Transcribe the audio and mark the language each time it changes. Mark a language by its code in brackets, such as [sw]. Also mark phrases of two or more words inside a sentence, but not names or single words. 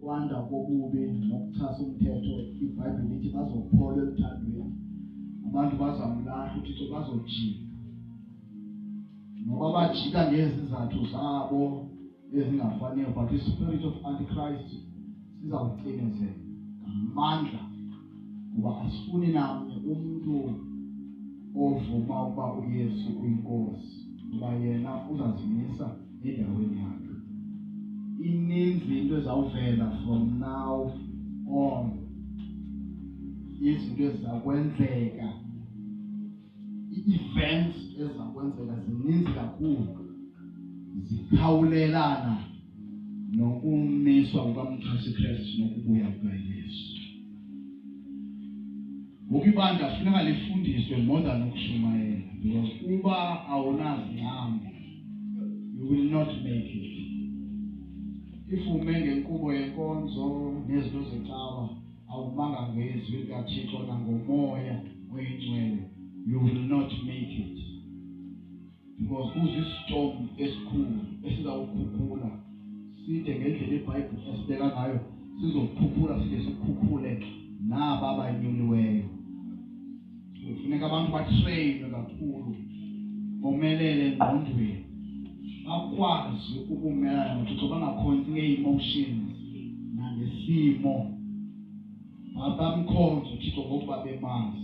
[xh] ukwanda kobubi nokuthasa umthetho iBhayibheli lithi bazophola ekuthandweni. Abantu bazamlahla uThixo bazojika. Ngoba bajika ngezizathu zabo ezingafaniyo, [en] but the spirit of Antichrist [xh] sizawucinezela ngamandla kuba asifuni namnye umuntu ovuma ukuba uYesu uyinkosi kuba yena uzazimisa endaweni yakhe. Ininzi into ezawuvela [en] from now on, [xh] izinto ezizakwenzeka, i-events ezizakwenzeka zininzi kakhulu, zikhawulelana nokumiswa kukaMkhosi Kristu nokubuya kukaYesu. Ngoku ibandla kufuneka lifundiswe [en] more than [xh] ukushumayela, because uba awunazi ngqambo, [en] you will not make it. [xh] If ume ngenkqubo yenkonzo nezinto zecawa, awumanga ngezwi likaThixo nangomoya oyingcwele, [en] you will not make it. [xh] Because kuzistorm esikhulu esizawukhukhula side ngendlela iBhayibheli esibeka ngayo, sizokhukhula side sikhukhule naba abanyuliweyo. Kufuneka abantu batreyinwe kakhulu, bomelele engqondweni, bakwazi ukumelana noThixo, bangakhonzi ngee-emotions nangesimo, bamkhonze uThixo ngokuba bemazi.